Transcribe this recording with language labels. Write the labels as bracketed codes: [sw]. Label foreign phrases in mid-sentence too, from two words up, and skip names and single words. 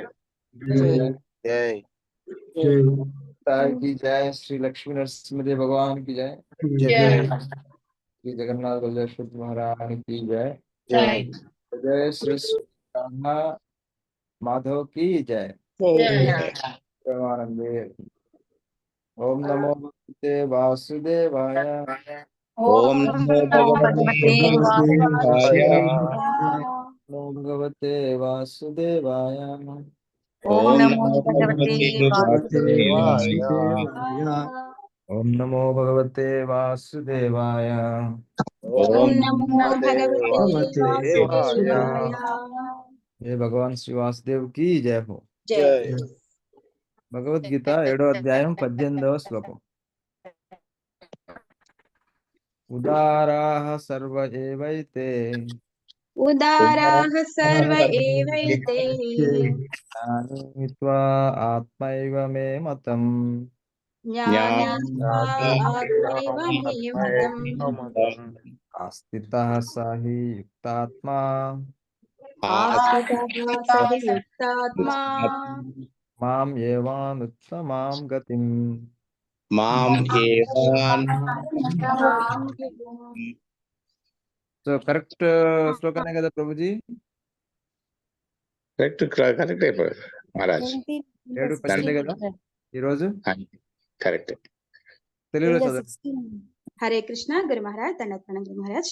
[hi] की जय जय तार की जय श्री लक्ष्मी नरसिंहदेव भगवान की जय जय श्री जगन्नाथ बलदेव महाराज की जय जय जय श्री राधा माधव की जय परमानंदे। [sa] ओम नमो भगवते वासुदेवाय ओम नमो भगवते वासुदेवाय नमो भगवते वासुदेवाय ओम नमो भगवते वासुदेवाय ओम नमो भगवते वासुदेवाय ओम ओम नमो नमो भगवते भगवते वासुदेवाय। [hi] ये भगवान श्री वासुदेव की जय हो। जय [te] भगवद गीता 7వ అధ్యాయం 18వ శ్లోకం [sa] उदाराः सर्व एवैते उदाराः सर्व एवैते ज्ञानीत्वा आत्मैव मे मतम् ज्ञानीत्वा आत्मैव मे मतम् आस्थितः स हि युक्तात्मा आस्थितः स हि युक्तात्मा माम् एवानुत्तमां गतिम्। माम एवान [te] సో కరెక్ట్ శ్లోకనే కదా ప్రభుజీ? [en] correct correct [te] అయిపోయారు మహారాజ్ 7:18 కదా ఈరోజు? కరెక్ట్ తెలుగులో చదవండి. హరే కృష్ణ గురు మహారాజ్ దండోత్పన్నం గురు మహారాజ్.